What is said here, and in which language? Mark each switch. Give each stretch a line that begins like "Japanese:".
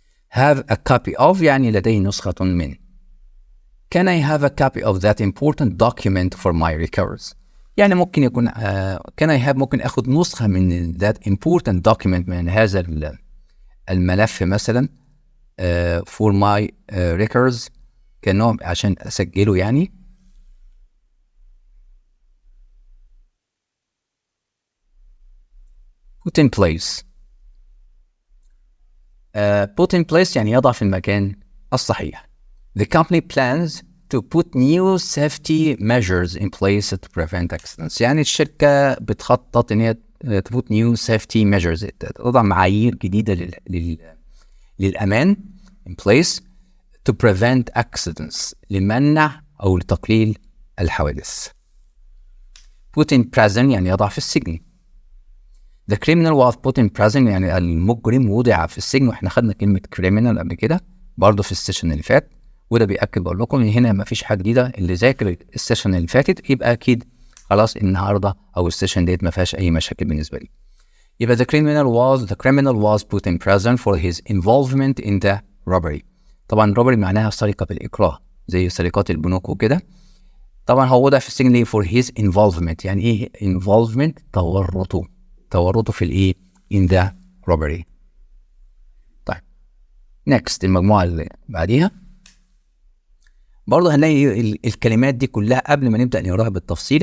English: have a copy of
Arabic: يعني لدي نسخة من.
English: can I have a copy of that important document for my records؟
Arabic: يعني ممكن يكون
English: can I have
Arabic: ممكن أخذ نسخة من
English: that important document
Arabic: من هذا الملف مثلا
English: for my records
Arabic: كنوع عشان أسجله يعني.
English: put in place. put in place
Arabic: يعني يضع في المكان الصحيح.
English: The company plans to put new safety measures in place to prevent accidents.
Arabic: يعني الشركة بتخطط إن هي
English: to put new safety measures،
Arabic: تضع معايير جديدة للأمان
English: in place to prevent accidents،
Arabic: لمنع أو لتقليل الحوادث.
English: put in prison
Arabic: يعني يضع في السجن.
English: The criminal was put in prison
Arabic: يعني المجرم وضع في السجن، واحنا خدنا كلمة criminal قبل كده برضه في السيشن اللي فات، وده بيأكد بقول لكم ان هنا ما فيش حاجة جديدة. اللي ذاكر السيشن اللي فاتت يبقى اكيد خلاص النهارده او السيشن ديت ما فيهاش اي مشاكل بالنسبة لي.
English: يبقى the criminal was put in prison for his involvement in the robbery.
Arabic: طبعا robbery معناها سرقة بالإكراه زي سرقات البنوك وكده. طبعا هو وضع في السجن ليه
English: for his involvement.
Arabic: يعني ايه involvement؟ تورطه في الايه
English: in the robbery.
Arabic: طيب next المجموعة اللي بعديها برضه هنلاقي الكلمات دي كلها قبل ما نبدأ نقراها بالتفصيل.